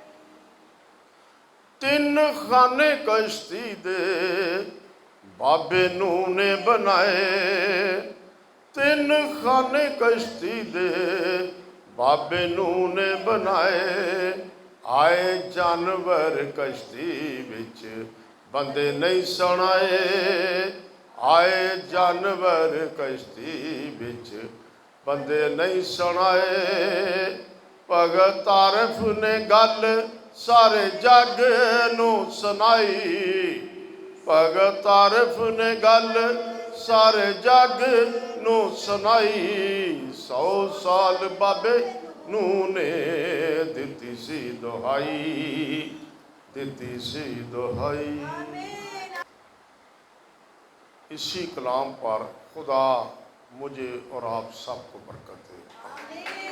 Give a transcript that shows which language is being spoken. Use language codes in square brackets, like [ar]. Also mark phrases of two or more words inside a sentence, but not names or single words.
[pa] 3 ਖਾਨੇ ਕਸ਼ਤੀ ਦੇ ਬਾਬੇ ਨੂਹ ਨੇ ਬਣਾਏ, 3 ਖਾਨੇ ਕਸ਼ਤੀ ਦੇ ਬਾਬੇ ਨੂਹ ਨੇ ਬਣਾਏ। ਆਏ ਜਾਨਵਰ ਕਸ਼ਤੀ ਵਿਚ ਬੰਦੇ ਨਹੀਂ ਸੁਣਾਏ, ਆਏ ਜਾਨਵਰ ਕਸ਼ਤੀ ਵਿਚ ਬੰਦੇ ਨਹੀਂ ਸੁਣਾਏ। ਭਗਤ ਆਰਿਫ ਨੇ ਗੱਲ ਸਾਰੇ ਜੱਗ ਨੂੰ ਸੁਣਾਈ। ਭਗਤ ਆਰਿਫ ਨੇ ਗੱਲ ਸਾਰੇ ਜੱਗ ਨੂੰ ਸੁਣਾਈ। 100 ਸਾਲ ਬਾਬੇ ਨੂੰ ਨੇ ਦਿੱਤੀ ਸੀ ਦੁਹਾਈ, ਦਿੱਤੀ ਸੀ ਦੁਹਾਈ। [ur] اسی کلام پر خدا مجھے اور آپ سبکو برکت دے.